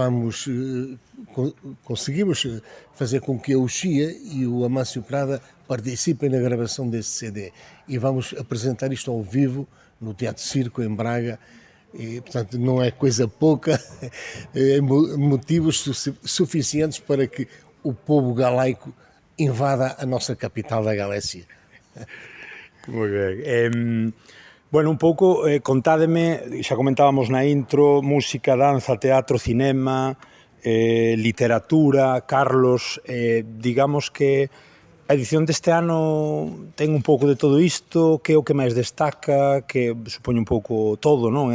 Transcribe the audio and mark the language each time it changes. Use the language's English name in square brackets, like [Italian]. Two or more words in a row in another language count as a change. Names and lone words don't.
[Portuguese] conseguimos fazer com que a Uxia e o Amâncio Prada participem na gravação desse CD, e vamos apresentar isto ao vivo no Teatro Circo em Braga, e portanto não é coisa pouca, é motivos suficientes para que o povo galaico invada a nossa capital da Galécia. [Galician] Moi ben. Bueno, un pouco, contádeme, xa comentábamos na intro, música, danza, teatro, cinema, literatura, Carlos, digamos que a edición deste ano ten un pouco de todo isto, que é o que máis destaca, que supoño un pouco todo, non?